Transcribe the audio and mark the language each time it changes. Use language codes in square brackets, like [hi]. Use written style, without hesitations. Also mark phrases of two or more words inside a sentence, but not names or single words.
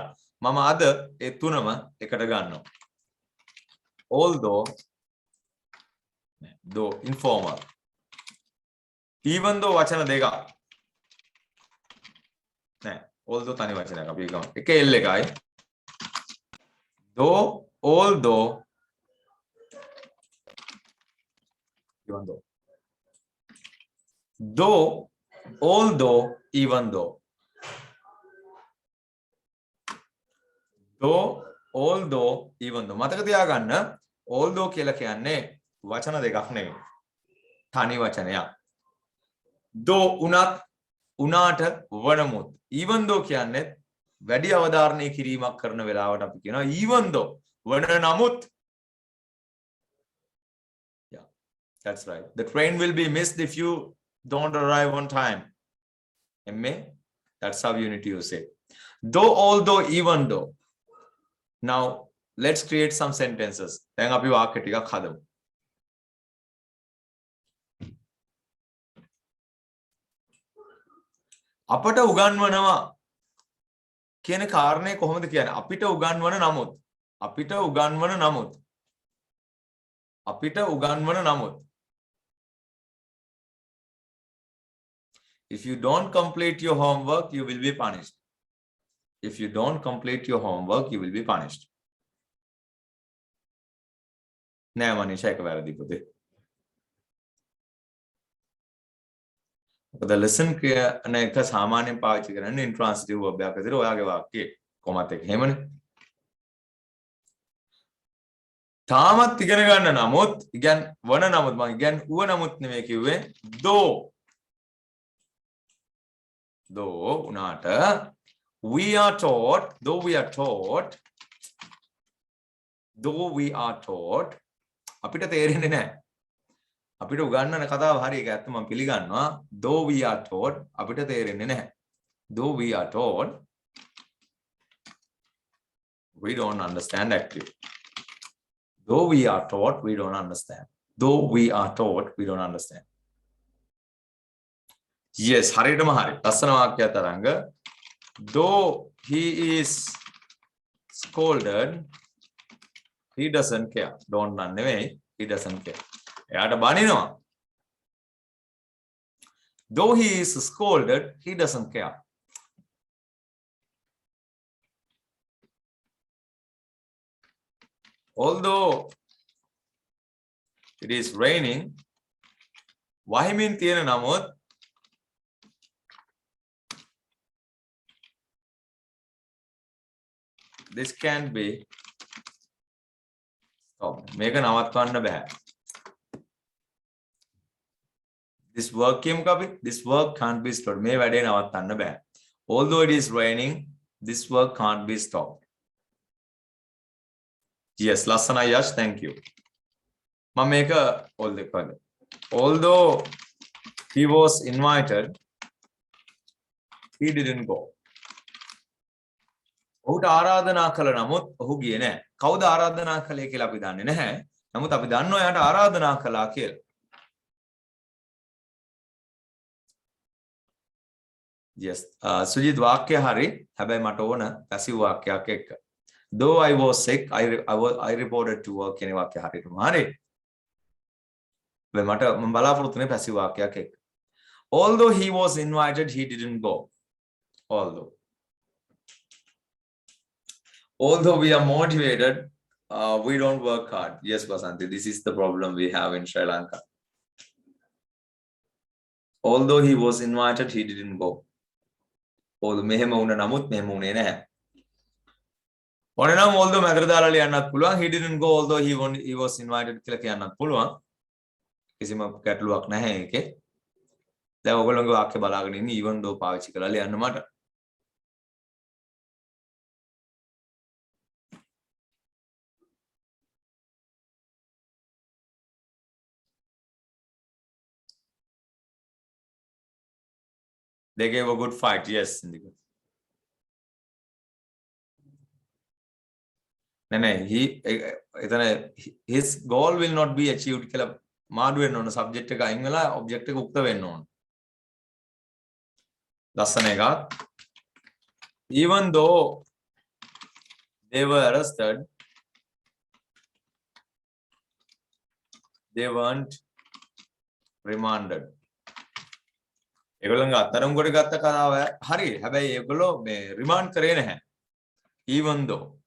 [si] මම අද ඒ තුනම එකට ගන්නවා. [en] although, though informal. even though [si] වචන දෙකක්. නෑ although තනි වචනයක් අපි ගමු. එක L එකයි. [en] though, although, even though. though, although, even though. though, although, even though. [si] මතක තියාගන්න although කියලා කියන්නේ වචන දෙකක් නෙවෙයි. තනි වචනයක්. though උනත් උනාට වනමුත්. [en] even though [si] කියන්නේ වැඩි අවධාරණය කිරීමක් කරන වෙලාවට අපි කියනවා [en] even though [si] වන නමුත්. [en] Yeah, that's right. The train will be missed if you don't arrive on time. MA, that's how you need to use it. Though, although, even though. Now let's create some sentences. [si] දැන් අපි වාක්‍ය ටිකක් හදමු. අපට උගන්වනවා කියන කාරණේ කොහොමද කියන්නේ? අපිට උගන්වන නමුත්. අපිට උගන්වන නමුත්. අපිට උගන්වන නමුත්. [en] If you don't complete your homework, you will be punished. If you don't complete your homework, you will be punished. [si] නෑ මනීෂා එක වැරදි පුතේ. මොකද listen කියන එක සාමාන්‍යයෙන් පාවිච්චි කරන්නේ [en] intransitive verb [si] එකක් විදිහට ඔයාගේ වාක්‍යයේ කොමත් එක. එහෙමනේ. තාමත් ඉගෙන ගන්න නමුත් ඉගෙන වන නමුත් මම ඉගෙන ඌව නමුත් නෙමෙයි කිව්වේ though. [en] though උනාට we are taught, though we are taught, [si] අපිට තේරෙන්නේ නැහැ. අපිට උගන්වන කතාව හරි ඒක ඇත්ත මම පිළිගන්නවා. [en] though we are taught [si] අපිට තේරෙන්නේ නැහැ. [en] though we are taught we don't understand actually. though we are taught we don't understand. though we are taught we don't understand. yes, [si] හරියටම හරි. ලස්සන වාක්‍යයක් තරංග. [en] though he is scolded, he doesn't care. Don't run away. He doesn't care. [si] එයාට බනිනවා. [en] though he is scolded, he doesn't care. although it is raining, [si] වහිමින් තියෙන නමුත් [en] this can be stopped. [si] මේක නවත්වන්න බෑ. [en] this work [si] කියමු අපි. [en] this work can't be stopped. [si] මේ වැඩේ නවත්තන්න බෑ. [en] although it is raining, this work can't be stopped. yes, [si] ලස්සනයි යශ්, [en] thank you. [si] මම මේක [en] although he was invited, he didn't go. [si] ඔහුට ආරාධනා කළ නමුත් ඔහු ගියේ නැහැ. කවුද ආරාධනා කළේ කියලා අපි දන්නේ නැහැ. නමුත් අපි දන්නවා එයාට ආරාධනා කළා කියලා. yes, සුජිත් වාක්‍ය හරි. හැබැයි මට ඕන පැසිව් වාක්‍යයක් එක්ක. [en] though I was sick, I reported to work [si] කියන වාක්‍ය හරියටම හරි. මට මම බලාපොරොත්තු වෙන්නේ පැසිව් වාක්‍යයක් එක්ක. [en] although he was invited, he didn't go. Although we are motivated, we don't work hard. Yes, Vasanthi, this is the problem we have in Sri Lanka. Although he was invited, he didn't go. [si] Although මෙහෙම වුණ නමුත් මෙහෙම වුණේ නැහැ. ඕනනම් although මැදට දාලා ලියන්නත් පුළුවන්. [en] he didn't go although he was invited [si] කියලා කියන්නත් පුළුවන්. කිසිම ගැටලුවක් නැහැ ඒකේ. දැන් ඔයගොල්ලෝගේ වාක්‍ය බලාගෙන ඉන්නේ [en] even though [si] පාවිච්චි කරලා ලියන්න මට. [en] They gave a good fight, yes. No, his goal will not be achieved. [si] කියලා මාඩු වෙන්න ඕන subject එක අයින් වෙලා object එක උක්ත වෙන්න ඕන. ලස්සන එකක්. [en] Even though they were arrested, they weren't remanded. [si] ඒගොල්ලන්ගේ අත්අඩංගුවට ගත්ත කතාව හරි. හැබැයි ඒගොල්ලෝ මේ රිමාන්ඩ් කරේ නැහැ. [en] even though.